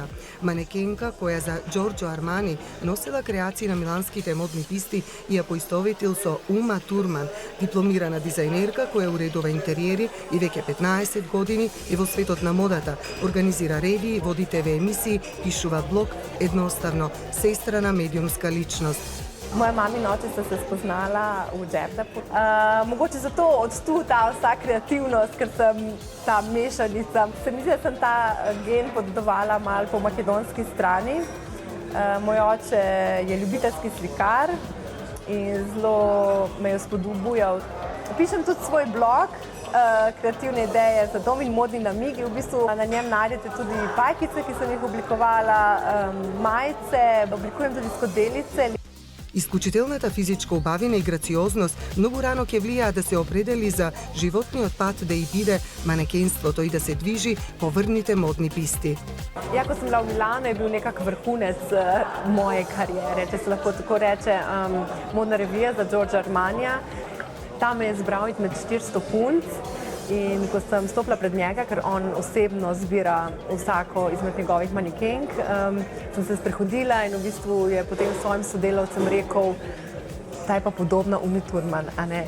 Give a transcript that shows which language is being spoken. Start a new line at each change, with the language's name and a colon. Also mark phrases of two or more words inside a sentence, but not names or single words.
Macedonian: Манекенка која за Джорџо Армани носела креации на миланските модни писти и ја поистоветил со Ума Турман, дипломирана дизајнерка која уредува интериери и веќе 15 години е во светот на модата, организира ревии, води ТВ емисии, пишува блог, едноставно сестра медиумска личност.
Slovenian: Moja mama in oče sta se spoznala v Džerdapu. Mogoče zato od tu ta vsa kreativnost, ker sem ta mešanica. Se mi zdi, da sem ta gen podedovala malo po makedonski strani. Moj oče je ljubiteljski slikar in zelo me je spodbujal. Pišem tudi svoj blog, kreativne ideje za dom in modni namigi. V bistvu na njem najdete tudi pajkice, ki sem jih oblikovala, majice, oblikujem tudi skodelice.
Macedonian: Исклучителната физичка убавина и грациозност многу рано ќе влијаа да се определи за животниот пат да и биде манекенството и да се движи по врните модни писти.
Slovenian: Ja, ko sem bila v Milanu, je bil nekak vrhunec moje karijere, če se lahko tako reče, modna revija za Giorgio Armanija. Tam me je zbral med 400 punc in ko sem stopila pred njega, ker on osebno zbira vsako izmed njegovih manekenk, sem se sprehodila in v bistvu je potem svojim sodelavcem rekel, ta je pa podobna Umi Turman, a ne?